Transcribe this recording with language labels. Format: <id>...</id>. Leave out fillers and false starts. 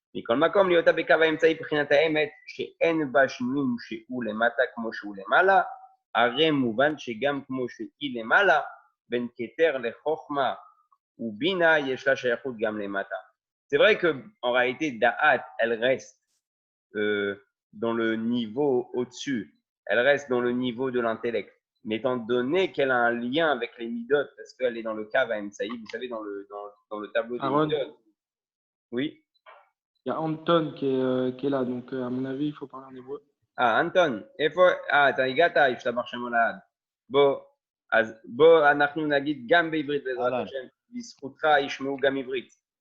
<he>מכל מקום להיות בקו האמצעי בחינת האמת, שאין בה שינויים שהוא למטה כמו שהוא למעלה, הרי מובן שגם כמו שהיא למעלה, בין כתר לחוכמה ובינה, יש לה שייכות גם למטה.</he> <fr>C'est vrai qu'en réalité, Da'at, elle reste dans le niveau au-dessus, elle reste dans le niveau de l'intellect. Mais étant donné qu'elle a un lien avec les midot, parce qu'elle est dans le Kav Emsaï, vous savez, dans le tableau des midot. Oui. Il y a Anton qui est là, donc à mon avis, il faut parler en hébreu.</fr> <he>Anton, attends, הגעת, השתבח שמו לעד. בוא, אז בוא אנחנו נגיד גם בעברית בעזרת אהלן. השם, בזכותך ישמעו גם עברית.</he>